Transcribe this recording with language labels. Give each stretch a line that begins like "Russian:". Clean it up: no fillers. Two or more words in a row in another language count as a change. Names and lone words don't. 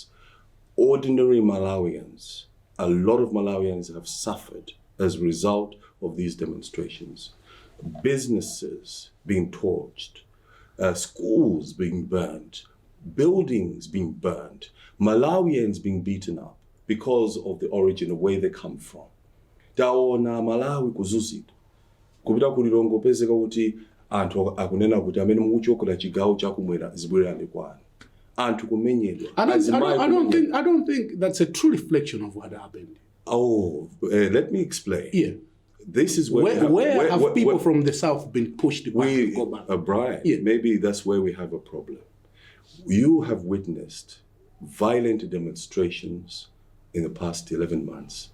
English: Ordinary Malawians, a lot of Malawians have suffered as a result of these demonstrations. Businesses being torched, schools being burned, buildings being burned, Malawians being beaten up because of the origin, the way they come from.
Nyanja: Taona Malawi kuzuzidwa. Kupita kulilongo pezeka kuti anthu akunena kuti amene mukuchokola chigawo chakumwera zibwererani kwanu. Anthu kumenyedwa.
English: I don't think that's a true reflection of what happened. Let me explain. Yeah. This is where people from the south been pushed back to go back? Brian, maybe that's where we have a problem. You have witnessed violent demonstrations in the past 11 months.